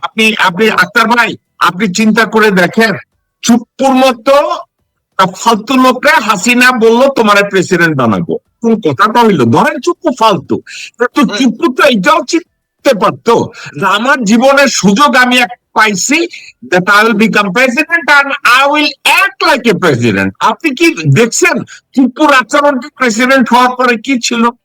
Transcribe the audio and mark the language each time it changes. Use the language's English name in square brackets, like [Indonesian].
[Bangla] আপনি আক্তার ভাই, আপনি চিন্তা করে দেখেন, চুপ্পুর মতো ফালতু লোকরা হাসিনা বললো তোমার প্রেসিডেন্ট বানাবো, কোন কথাটা হইলো, ধরেন চুপ্পু ফালতু, তো চুপ্পু তো এইটাও চিনতে পারতো আমার জীবনের সুযোগ আমি পাইছি [English] that I will become president and I will act like a president. [Bangla] আপনি কি দেখছেন টিপুর আচরণটি প্রেসিডেন্ট হওয়ার পরে কি ছিল?